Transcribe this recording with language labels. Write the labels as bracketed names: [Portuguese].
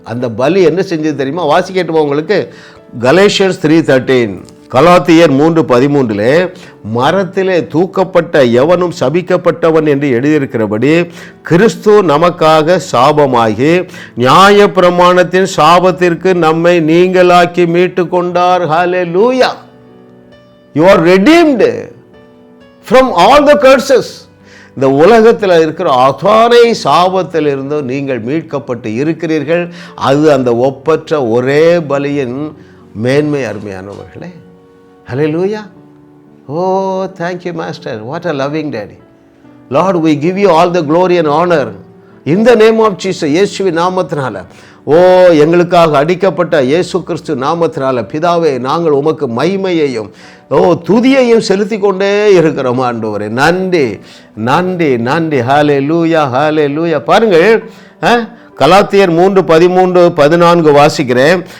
[Tamil] அந்த பலி என்ன செஞ்சது தெரியுமா? வாசிக்கட்டுமா உங்களுக்கு? கலேஷியன்ஸ் 3:13, கலாத்தியர் 3:13, மரத்திலே தூக்கப்பட்ட எவனும் சபிக்கப்பட்டவன் என்று எழுதியிருக்கிறபடி கிறிஸ்து நமக்காக சாபமாகி நியாய பிரமாணத்தின் சாபத்திற்கு நம்மை நீங்களாக்கி மீட்டு கொண்டார். ஹல்லேலூயா! [English] You are redeemed from all the curses. [Tamil] இந்த உலகத்தில் இருக்கிற அத்தனை சாபத்திலிருந்து நீங்கள் மீட்கப்பட்டு இருக்கிறீர்கள். அது அந்த ஒப்பற்ற ஒரே பலியின் மேன்மை. அருமையானவர்களே, ஹல்லேலூயா! [English] Oh, thank you master, what a loving daddy. Lord, we give you all the glory and honor in the name of Jesus. [Tamil] இயேசுவின் நாமத்தினால, ஓ, எங்களுக்காக அடிக்கப்பட்ட இயேசு கிறிஸ்து நாமத்தினால பிதாவே, நாங்கள் உமக்கு மகிமையையும் துதியையும் செலுத்தி கொண்டே இருக்கிறோம் ஆண்டவரே. நன்றி நன்றி நன்றி. ஹல்லேலூயா ஹல்லேலூயா. பாருங்கள், கலாத்தியர் 3:13-14 வாசிக்கிறேன்.